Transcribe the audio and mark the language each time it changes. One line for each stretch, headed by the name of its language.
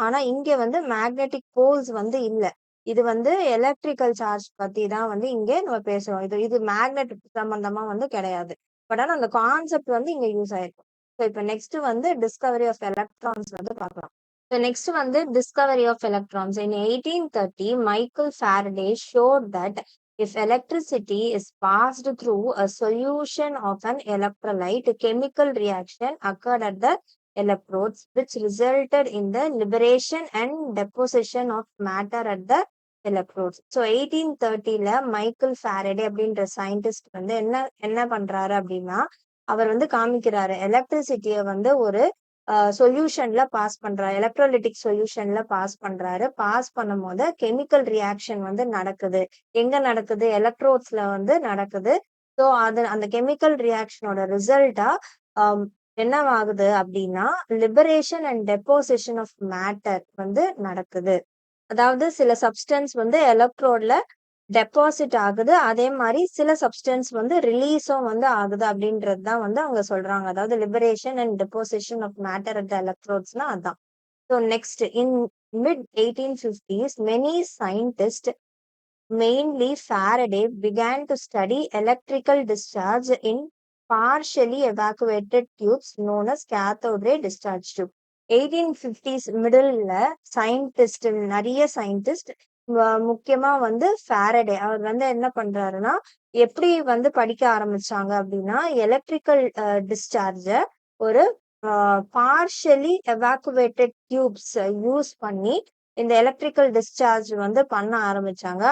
Tamil: ஆனா இங்க வந்து மேக்னெட்டிக் போல்ஸ் வந்து இல்ல. இது வந்து எலக்ட்ரிக்கல் சார்ஜ் பத்தி தான் வந்து இங்க நம்ம பேசுறோம். இது மேக்னெட் சம்பந்தமா வந்து கிடையாது. பட் ஆனா அந்த கான்செப்ட் வந்து இங்க யூஸ் ஆயிருக்கும். ஸோ இப்போ நெக்ஸ்ட் வந்து டிஸ்கவரி ஆஃப் எலக்ட்ரான்ஸ் வந்து பார்க்கலாம். ஸோ நெக்ஸ்ட் வந்து Discovery of electrons.
English: In 1830 Michael Faraday showed that if electricity is passed through a solution of an electrolyte, chemical reaction occurred at the electrodes, which resulted in the liberation and deposition of matter at the electrodes.
Tamil: So 1830ல Michael Faraday அப்படின்ற scientist வந்து என்ன பண்றாரு அப்படின்னா, அவர் வந்து காமிக்கிறாரு எலக்ட்ரிசிட்டியை வந்து ஒரு சொல்யூஷன்ல pass பண்றாரு, electrolytic சொல்யூஷன்ல pass பண்றாரு. பாஸ் பண்ணும் போது கெமிக்கல் ரியாக்ஷன் வந்து நடக்குது. எங்க நடக்குது, எலக்ட்ரோட்ஸ்ல வந்து நடக்குது. ஸோ அது அந்த கெமிக்கல் ரியாக்ஷனோட ரிசல்ட்டா என்னவாகுது அப்படின்னா,
English: liberation and deposition of matter
Tamil: வந்து நடக்குது. அதாவது சில சப்ஸ்டன்ஸ் வந்து எலக்ட்ரோட்ல டெபாசிட் ஆகுது, அதே மாதிரி சில சப்ஸ்டன்ஸ் வந்து ரிலீஸும் வந்து ஆகுது அப்படின்றது தான் வந்து அவங்க சொல்றாங்க. அதாவது
English: liberation and deposition of matter at the எலக்ட்ரோட்ஸ்னா
Tamil: அதான்.
English: So next, in mid 1850s many scientists, mainly Faraday, began to study electrical discharge in partially evacuated tubes known as cathode ray discharge tube.
Tamil: 1850s மிடில்ல scientist, நிறைய scientist, முக்கியமா வந்து Faraday, அவர் வந்து என்ன பண்றாருன்னா, எப்படி வந்து படிக்க ஆரம்பிச்சாங்க அப்படின்னா, எலக்ட்ரிக்கல் டிஸ்சார்ஜ ஒரு பார்ஷியலி எவாக்குவேட்டட் டியூப்ஸ் யூஸ் பண்ணி இந்த எலக்ட்ரிக்கல் டிஸ்சார்ஜ் வந்து பண்ண ஆரம்பிச்சாங்க.